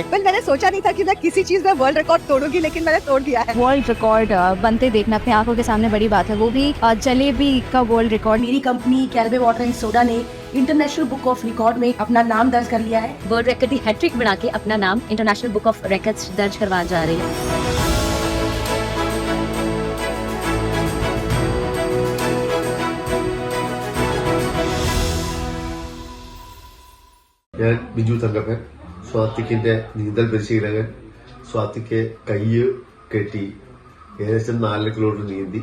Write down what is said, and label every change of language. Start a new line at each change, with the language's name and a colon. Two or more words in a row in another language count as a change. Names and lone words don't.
Hindi: मैंने सोचा नहीं था कि मैं किसी चीज में
English: World Record
Hindi: तोड़ूंगी, लेकिन मैंने तोड़ दिया है।
English: World Record
Hindi: बनते देखना अपने आंखों के सामने बड़ी बात है, वो भी जलेबी का
English: World Record.
Hindi: मेरी कंपनी कैरबे वाटर एंड सोडा ने इंटरनेशनल बुक ऑफ रिकॉर्ड में अपना नाम दर्ज कर लिया है।
English: World Record
Hindi: की हैट्रिक बना के अपना नाम इंटरनेशनल बुक ऑफ रिकॉर्ड्स दर्ज करवा जा रही है।
Malayalam: ഞാൻ ബിജു തങ്കപ്പൻ, സ്വാതിക്കിന്റെ നീന്തൽ പരിശീലകൻ. സ്വാതിക്ക് കയ്യ് കെട്ടി ഏകദേശം 4 കിലോമീറ്റർ നീന്തി.